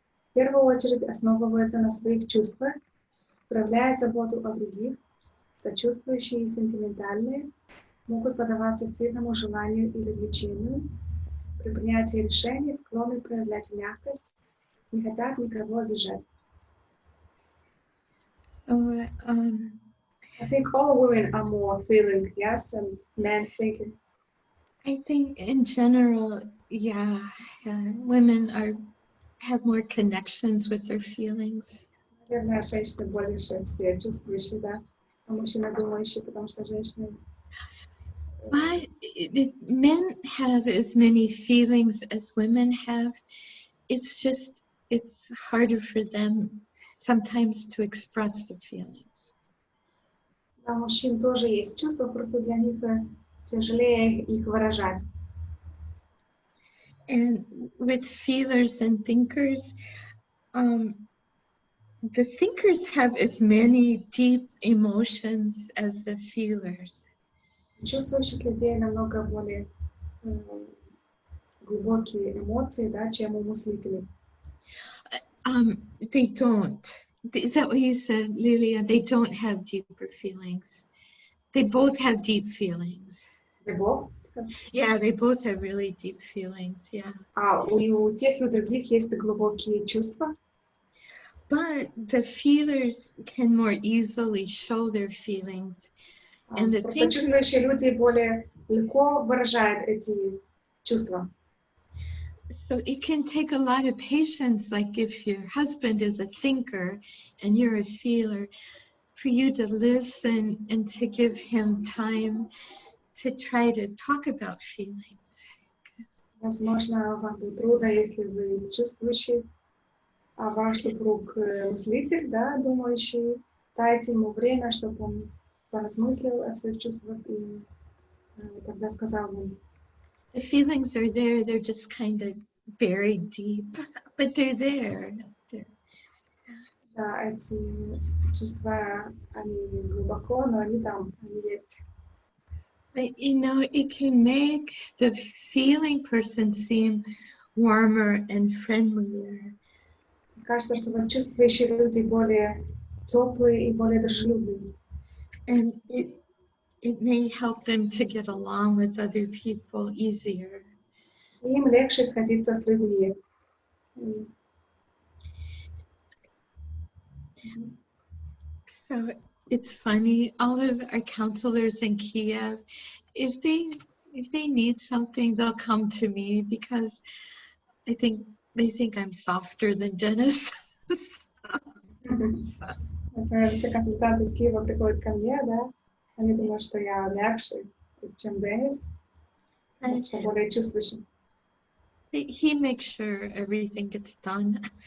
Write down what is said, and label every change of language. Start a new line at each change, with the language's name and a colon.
Russian: В первую очередь основываются на своих чувствах, проявляют заботу о других, сочувствующие и сентиментальные, могут поддаваться сильному желанию или влечению, при принятии решений склонны проявлять мягкость, не хотят никого обижать.
English: I think all women are more feeling, yes, and men thinking. I think in general, yeah, women have more connections with their feelings.
Russian: Наверное, женщины больше все чувствующие, да, а мужчины думающие, потому что женщины.
English: But men have as many feelings as women have. It's just, it's harder for them sometimes to express the feelings.
Russian: Да, мужчин тоже есть чувства, просто для них тяжелее их выражать.
English: And with feelers and thinkers, the thinkers have as many deep emotions as the feelers.
Russian: Чувствующих людей намного более глубокие эмоции, да, чем у мыслителей.
English: They don't. Is that what you said, Lilia? They don't have deeper feelings. They both have deep feelings. They both? Yeah, they both have really deep feelings, yeah.
Russian: А у тех и у других есть глубокие чувства.
English: But the feelers can more easily show their feelings. And the
Russian: Просто чувствующие люди более легко выражают эти чувства.
English: So it can take a lot of patience, like if your husband is a thinker and you're a feeler, for you to listen and to give him time to try to talk about feelings.
Russian: Возможно, вам будет трудно, если вы чувствующий, а ваш супруг мыслитель, да, думающий. Дайте ему время, чтобы он поразмыслил о своих чувствах и тогда сказал вам.
English: The feelings are there, they're just kind of buried deep, but they're there.
Russian: Да, эти чувства, они глубоко, но они там, они есть.
English: But you know, it can make the feeling person seem warmer and friendlier.
Russian: Кажется, что вот чувствующие люди более теплые и более дружелюбные.
English: And it may help them to get along with other people easier.
Russian: И им легче сходиться с людьми.
English: So it's funny, all of our counselors in Kiev, if they need something, they'll come to me because I think they think I'm softer than Dennis.
Russian: Все консультанты из Киева приходят ко мне, да, они думают, что я мягче, чем Денис, что более чувствующий.
English: He makes sure everything gets done.